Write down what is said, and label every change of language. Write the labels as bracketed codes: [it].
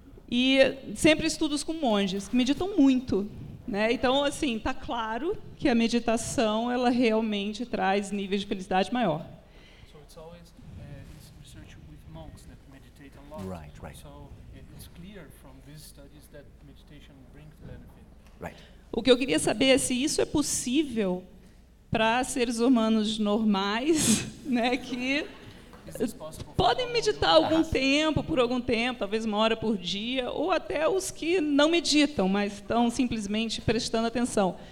[pt] E sempre estudos com monges, que meditam muito. Né? Então, assim, está claro que a meditação ela realmente traz níveis de felicidade maior. Então, é sempre [en] research with monks that meditate a lot. Right, right. So it's clear from these studies that meditation brings benefit. Right. [pt] O que eu queria saber é se isso é possível para seres humanos normais, né, que podem meditar algum tempo, por algum tempo, talvez uma hora por dia, ou até os que não meditam, mas estão simplesmente prestando atenção.